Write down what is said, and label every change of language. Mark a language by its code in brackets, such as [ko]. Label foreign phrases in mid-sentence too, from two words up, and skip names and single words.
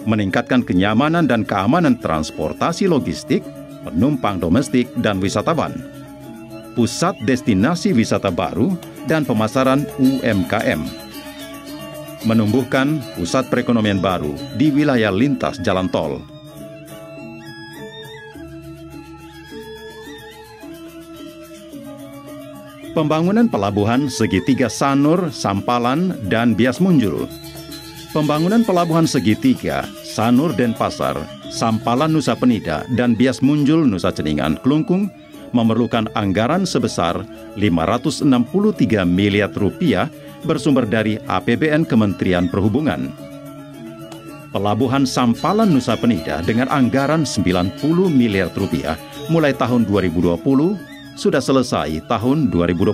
[id] meningkatkan kenyamanan dan keamanan transportasi logistik, penumpang domestik dan wisatawan, pusat destinasi wisata baru dan pemasaran UMKM, menumbuhkan pusat perekonomian baru di wilayah lintas jalan tol. Pembangunan pelabuhan segitiga Sanur, Sampalan, dan Bias Munjul. Pembangunan pelabuhan segitiga Sanur Denpasar, Sampalan Nusa Penida, dan Bias Munjul Nusa Ceningan Klungkung memerlukan anggaran sebesar 563 miliar rupiah bersumber dari APBN Kementerian Perhubungan. Pelabuhan Sampalan Nusa Penida dengan anggaran 90 miliar rupiah mulai tahun 2020 sudah selesai tahun 2021.